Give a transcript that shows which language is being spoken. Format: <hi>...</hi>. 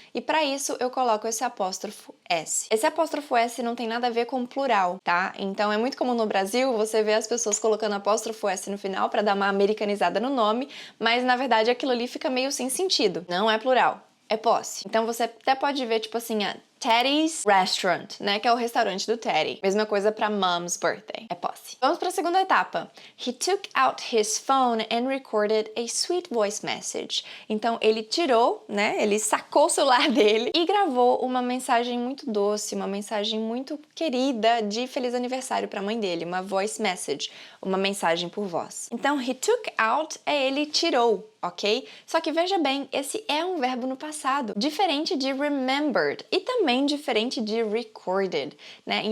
<pt>E para isso eu coloco esse apóstrofo S. Esse apóstrofo S não tem nada a ver com plural, tá? Então é muito comum no Brasil você ver as pessoas colocando apóstrofo S no final para dar uma americanizada no nome, mas na verdade aquilo ali fica meio sem sentido. Não é plural. é posse. Então você até pode ver, tipo assim, a Teddy's Restaurant, né? Que é o restaurante do Teddy. Mesma coisa pra</pt> <en>Mom's birthday.</en> <pt>É posse. Vamos pra segunda etapa.</pt> <en>He took out his phone and recorded a sweet voice message.</en> <pt>Então ele tirou, né? Ele sacou o celular dele e gravou uma mensagem muito doce, uma mensagem muito querida de feliz aniversário pra mãe dele. Uma</pt> <en>voice message.</en> <pt>Uma mensagem por voz. Então</pt> <en>he took out</en> <pt>é ele tirou. Ok? Só que veja bem, esse é um verbo no passado, diferente de remembered e também diferente de recorded, né?</pt>